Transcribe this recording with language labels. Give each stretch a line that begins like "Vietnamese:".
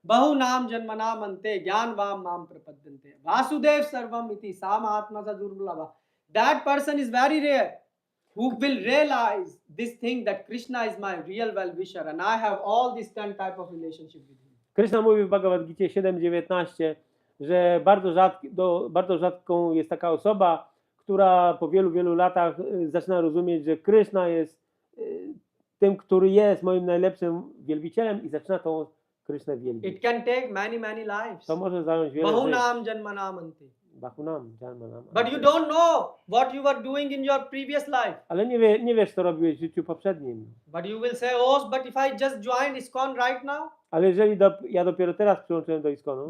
Sanskrit: Bahunam janmanam ante jnanvam mam prapadyante. Vasudev sarvam iti samahatma sadurlabha.
English: That person is very rare who will realize this thing that Krishna is my real well-wisher and I have all this 10 type of relationship with him.
Polish: Krishna mówi w Bhagavad-Gicie 7:19, że bardzo rzadką jest taka osoba, która po wielu latach zaczyna rozumieć, że Krishna jest tym, który jest moim najlepszym wielbicielem i zaczyna tą Krishnę wielbić.
English: It can take many lives.
Polish: To może zająć wiele
Sanskrit: Bahunam janmanam ante. Bahunam janmanam.
English: But you don't know what you were doing in your previous life.
Polish: Ale nie wiesz, co robiłeś w życiu poprzednim.
English: But you will say, oh, but if I just joined ISKCON right now,
Polish: Ale jeżeli ja dopiero teraz przyłączyłem do ISKCONu,